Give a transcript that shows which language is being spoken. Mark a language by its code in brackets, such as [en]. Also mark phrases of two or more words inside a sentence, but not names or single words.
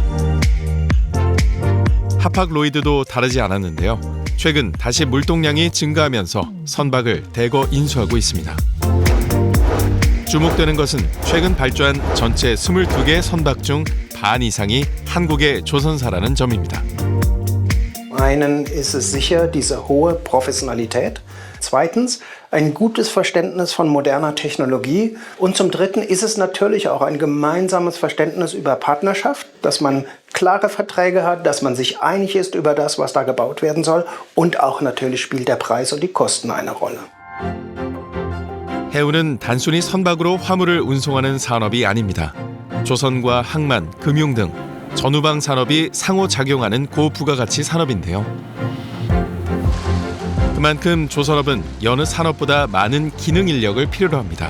[ko] 하팍로이드도 다르지 않았는데요. 최근 다시 물동량이 증가하면서 선박을 대거 인수하고 있습니다. 주목되는 것은 최근 발주한 전체 22개의 선박 중 반 이상이 한국의 조선사라는 점입니다. [de] Einen ist es sicher diese hohe Professionalität. Zweitens, ein gutes Verständnis von moderner Technologie. Und zum Dritten ist es natürlich auch ein gemeinsames Verständnis über Partnerschaft, dass man klare Verträge hat, dass man sich einig ist über das, was da gebaut werden soll. Und auch natürlich spielt der Preis und die Kosten eine Rolle. [ko] 해운은 단순히 선박으로 화물을 운송하는 산업이 아닙니다. 조선과 항만, 금융 등 전후방 산업이 상호작용하는 고부가가치 산업인데요. 그만큼 조선업은 여느 산업보다 많은 기능 인력을 필요로 합니다.